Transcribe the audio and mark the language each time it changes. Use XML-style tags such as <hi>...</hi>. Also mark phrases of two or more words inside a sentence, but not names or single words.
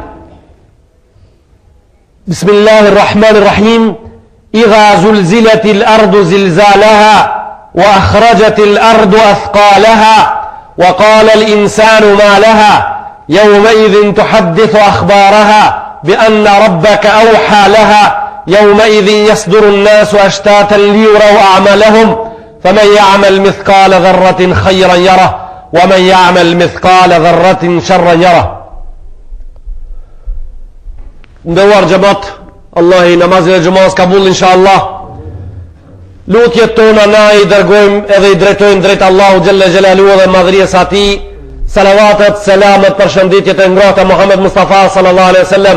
<ar>بسم الله الرحمن الرحيم إذا زلزلت الأرض زلزالها وأخرجت الأرض أثقالها وقال الإنسان ما لها يومئذ تحدث أخبارها بأن ربك أوحى لها يومئذ يصدر الناس أشتاتا ليروا أعمالهم فمن يعمل مثقال ذرة خيرا يره ومن يعمل مثقال ذرة شرا يره.</ar> <sq>Ndëruar xhamat, Allah i namazin e xhamas kabul inshallah. Lutjet tona na i dërgojmë edhe i drejtojmë drejt Allahu</sq> <ar>جل جلاله</ar> <sq>dhe madhërisë atij. Salavatet, selamet, përshëndetjet e ngrohta Muhammed Mustafa</sq> <ar>صلى الله عليه وسلم.</ar>